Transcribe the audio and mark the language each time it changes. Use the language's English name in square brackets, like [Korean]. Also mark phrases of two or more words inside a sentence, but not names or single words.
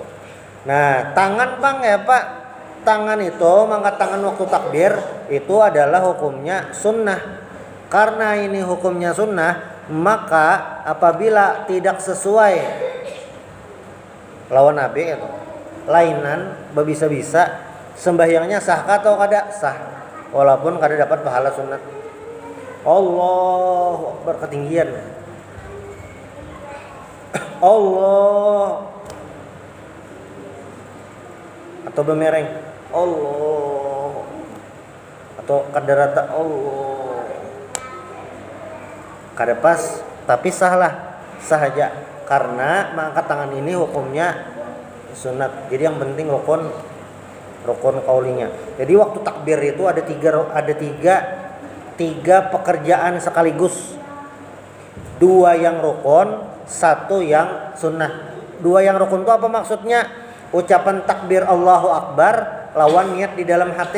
[Indonesian] Nah tangan bang ya pak, tangan itu mengangkat tangan waktu takbir itu adalah hukumnya sunnah. Karena ini hukumnya sunnah, maka apabila tidak sesuai lawan nabi itu lainan, [Banjar] bisa-bisa sembahyangnya sah atau kada sah, walaupun kada dapat pahala sunat. [Arabic] Allahu Akbar [Banjar] ketinggian, Allah, atau bemereng Allah, atau kada rata Allah, kada pas, tapi sah aja, karena mengangkat tangan ini hukumnya sunat. [Indonesian] Jadi yang penting rukun qaulinya. Jadi waktu takbir itu ada tiga pekerjaan sekaligus. 2 yang rukun, 1 yang sunnah. 2 yang rukun itu apa maksudnya? Ucapan takbir [Arabic] Allahu Akbar [Indonesian] lawan niat di dalam hati.